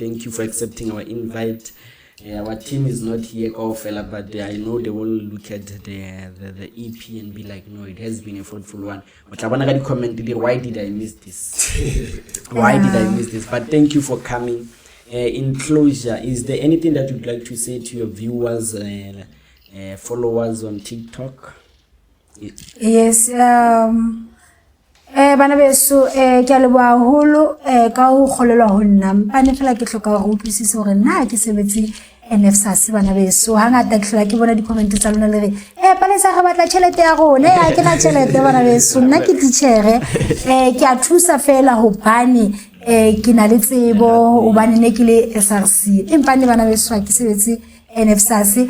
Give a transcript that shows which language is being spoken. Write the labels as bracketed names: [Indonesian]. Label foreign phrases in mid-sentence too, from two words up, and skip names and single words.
[English] Thank you for accepting our invite. Our team is not here, but I know they will look at the EP and be like, no, it has been a fruitful one. But I want to comment, why did I miss this? Why did I miss this? But thank you for coming. In closure, is there anything that you'd like to say to your viewers, followers on TikTok? Yes. [Southern Sotho] Bana beso ke a leboha haholo ka ho kgolelwa ho nna mpane fela ke hloka ho utlwisisa hore na ke sebetse NSFAS bana beso hangata ke hlola ke bona di-comment tsa lona le re Palesa re batla tjhelete ya rona ha ke na tjhelete bana beso nna ke titjhere ke a thusa fela hobane ke na le tsebo hobane ne ke le SRC empane bana beso ha ke sebetse NSFAS